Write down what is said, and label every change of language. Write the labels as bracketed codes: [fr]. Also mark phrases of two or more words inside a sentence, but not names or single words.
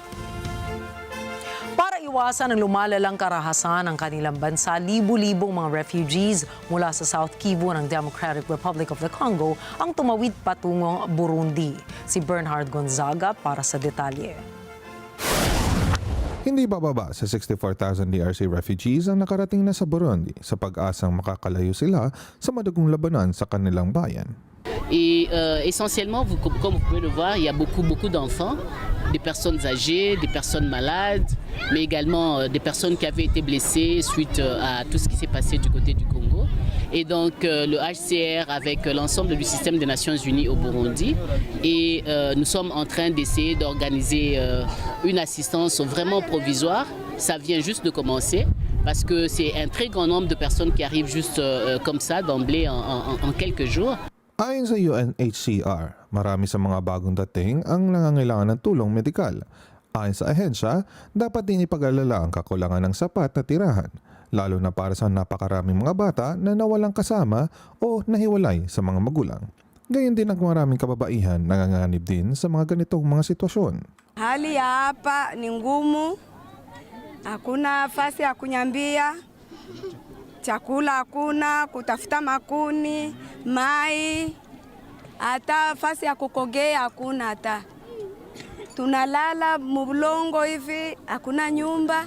[tl] Para iwasan ang lumalalang karahasan ng kanilang bansa, libu-libong mga refugees mula sa South Kivu ng Democratic Republic of the Congo ang tumawid patungong Burundi. Si Bernhard Gonzaga para sa detalye. Hindi bababa sa 64,000 DRC refugees ang nakarating na sa Burundi sa pag-asang makakalayo sila sa madugong labanan sa kanilang bayan. [fr] Et essentiellement, comme vous pouvez le voir, il y a beaucoup d'enfants, des personnes âgées, des personnes malades, mais également des personnes qui avaient été blessées suite à tout ce qui s'est passé du côté du Congo. Et donc le HCR avec l'ensemble du système des Nations Unies au Burundi. Et nous sommes en train d'essayer d'organiser une assistance vraiment provisoire. Ça vient juste de commencer parce que c'est un très grand nombre de personnes qui arrivent juste comme ça d'emblée en quelques jours. [tl] Ayon sa UNHCR, marami sa mga bagong dating ang nangangailangan ng tulong medikal. Ayon sa ahensya, dapat din ipag-alala ang kakulangan ng sapat na tirahan, lalo na para sa napakaraming mga bata na nawalang kasama o nahiwalay sa mga magulang. Gayon din ang maraming kababaihan nanganganib din sa mga ganitong mga sitwasyon. [sw] Hali ya hapa ni ngumu, hakuna nafasi ya kunyambia, chakula hakuna, kutafuta makuni, mai, hata nafasi ya kukogea hakuna hata. Tunalala mubulongo hivi, hakuna nyumba.